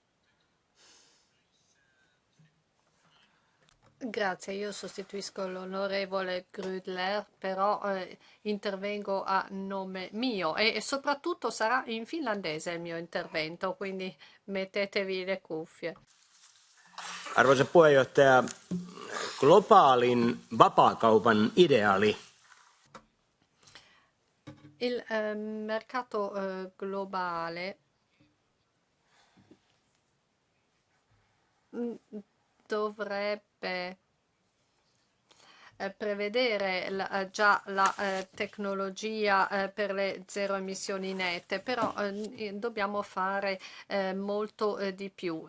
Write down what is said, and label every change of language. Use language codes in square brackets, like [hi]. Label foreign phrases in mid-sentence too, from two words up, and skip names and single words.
[it] Grazie, io sostituisco l'onorevole Grudler, però intervengo a nome mio e soprattutto sarà in finlandese il mio intervento, quindi mettetevi le cuffie. [fi] Arvoisa puheenjohtaja, globaalin vapaakaupan ideaali. [it] Il mercato globale dovrebbe prevedere già la tecnologia per le zero emissioni nette, però dobbiamo fare molto di più.